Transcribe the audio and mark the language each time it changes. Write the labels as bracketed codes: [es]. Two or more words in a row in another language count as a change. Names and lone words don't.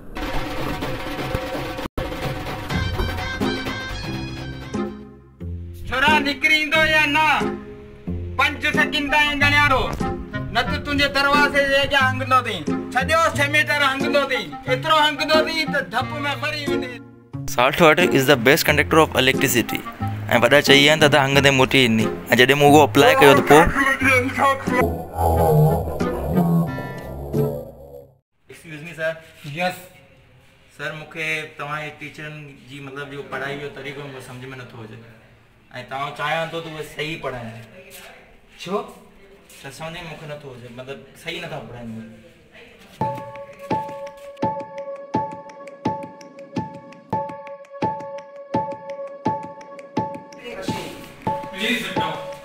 [sd] छोरा निकिरी ईंदो या न? 5 सेकंड ताईं ॻणियारो, न त तुंहिंजे दरवाज़े जे अॻियां हंगंदो अथई। सॼो सेमीटर हंगंदो अथई, एतिरो हंगंदो अथई त धप में मरी वेंदे। [en] Salt water is the best conductor of electricity. [sd] ऐं वॾा चई आहिनि त हंगंदे मोटी ईंदी ऐं जॾहिं मूं उहो अप्लाई कयो त पोइ [en] excuse me sir. [sd] यस सर, मूंखे तव्हांजे टीचरनि जी मतिलबु जो पढ़ाई जो तरीक़ो मूंखे सम्झ में नथो अचे ऐं तव्हां चाहियां थो त उहे सही पढ़ाइनि। छो? त सम्झ में मूंखे नथो अचे, मतिलबु सही नथा पढ़ाइनि। [en] please sit down.